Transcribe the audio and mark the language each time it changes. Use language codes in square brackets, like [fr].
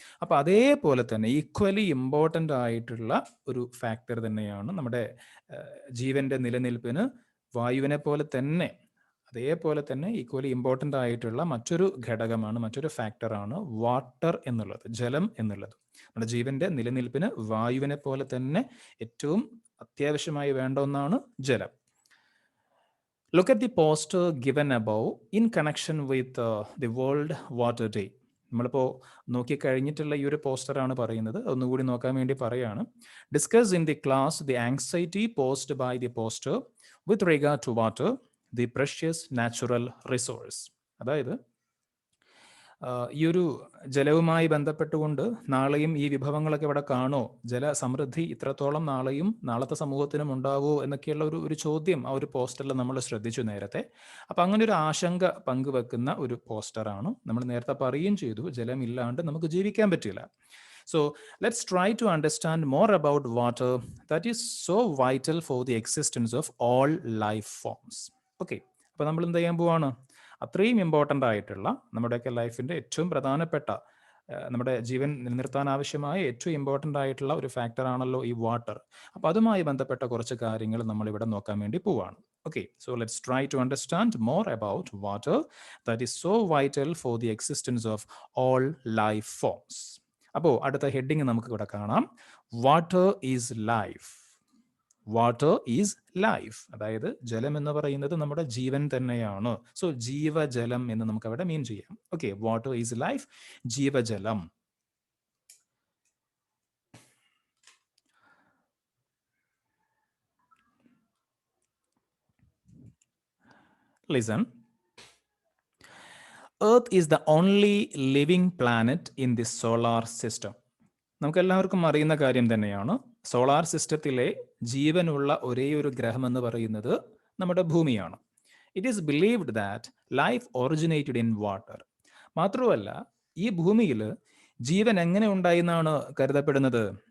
[ml] അപ്പോൾ അതേപോലെ തന്നെ ഈക്വലി ഇമ്പോർട്ടൻ്റ് ആയിട്ടുള്ള ഒരു ഫാക്ടർ തന്നെയാണ് നമ്മുടെ ജീവന്റെ നിലനിൽപ്പിന് വായുവിനെ പോലെ തന്നെ, അതേപോലെ തന്നെ ഈക്വലി ഇമ്പോർട്ടൻ്റ് ആയിട്ടുള്ള മറ്റൊരു ഘടകമാണ്, മറ്റൊരു ഫാക്ടറാണ് വാട്ടർ എന്നുള്ളത്, ജലം എന്നുള്ളത്. നമ്മുടെ ജീവന്റെ നിലനിൽപ്പിന് വായുവിനെ പോലെ തന്നെ ഏറ്റവും അത്യാവശ്യമായി വേണ്ട ഒന്നാണ് ജലം. [en] Look at the poster given above in connection with the World Water Day. [ml] നമ്മളിപ്പോൾ നോക്കിക്കഴിഞ്ഞിട്ടുള്ള ഈ ഒരു പോസ്റ്ററാണ് പറയുന്നത്. ഒന്നുകൂടി നോക്കാൻ വേണ്ടി പറയാണ്. [en] Discuss in the class the anxiety posed by the poster with regard to water, the precious natural resource. [ml] അതായത് ഈ ഒരു ജലവുമായി ബന്ധപ്പെട്ടുകൊണ്ട് നാളെയും ഈ വിഭവങ്ങളൊക്കെ ഇവിടെ കാണോ, ജലസമൃദ്ധി ഇത്രത്തോളം നാളെയും നാളത്തെ സമൂഹത്തിനും ഉണ്ടാവുമോ എന്നൊക്കെയുള്ള ഒരു ചോദ്യം ആ ഒരു പോസ്റ്ററിൽ നമ്മൾ ശ്രദ്ധിച്ചു നേരത്തെ. അപ്പം അങ്ങനെ ഒരു ആശങ്ക പങ്കുവെക്കുന്ന ഒരു പോസ്റ്ററാണ്. നമ്മൾ നേരത്തെ പറയുകയും ചെയ്തു, ജലമില്ലാണ്ട് നമുക്ക് ജീവിക്കാൻ പറ്റില്ല. [en] So let's try to understand more about water that is so vital for the existence of all life forms. [ml] Okay, അപ്പോൾ നമ്മൾ എന്ത് ചെയ്യാൻ പോവാണ്? അത്രയും ഇമ്പോർട്ടൻ്റ് ആയിട്ടുള്ള, നമ്മുടെയൊക്കെ ലൈഫിൻ്റെ ഏറ്റവും പ്രധാനപ്പെട്ട, നമ്മുടെ ജീവൻ നിലനിർത്താൻ ആവശ്യമായ ഏറ്റവും ഇമ്പോർട്ടൻ്റ് ആയിട്ടുള്ള ഒരു ഫാക്ടറാണല്ലോ ഈ വാട്ടർ. അപ്പോൾ അതുമായി ബന്ധപ്പെട്ട കുറച്ച് കാര്യങ്ങൾ നമ്മളിവിടെ നോക്കാൻ വേണ്ടി പോവാണ്. [en] Okay, so let's try to understand more about water that is so vital for the existence of all life forms. [ml] അപ്പോൾ അടുത്ത ഹെഡിങ് നമുക്ക് ഇവിടെ കാണാം. [en] Water is life. Water is life, [ml] അതായത് ജലം എന്ന് പറയുന്നത് നമ്മുടെ ജീവൻ തന്നെയാണ്. സോ ജീവജലം എന്ന് നമുക്ക് അവിടെ മീൻ ചെയ്യാം. [en] Okay, water is life, ജീവജലം. Listen. Earth is the only living planet in the solar system. [ml] നമുക്കെല്ലാവർക്കും അറിയുന്ന കാര്യം തന്നെയാണ്. സോളാർ സിസ്റ്റത്തിലെ ജീവനുള്ള ഒരേ ഒരു ഗ്രഹം എന്ന് പറയുന്നത് നമ്മുടെ ഭൂമിയാണ്. [en] It is believed that life originated in water. [ml] മാത്രമല്ല, ഈ ഭൂമിയിൽ ജീവൻ എങ്ങനെ ഉണ്ടായി എന്നാണ് കരുതപ്പെടുന്നത്?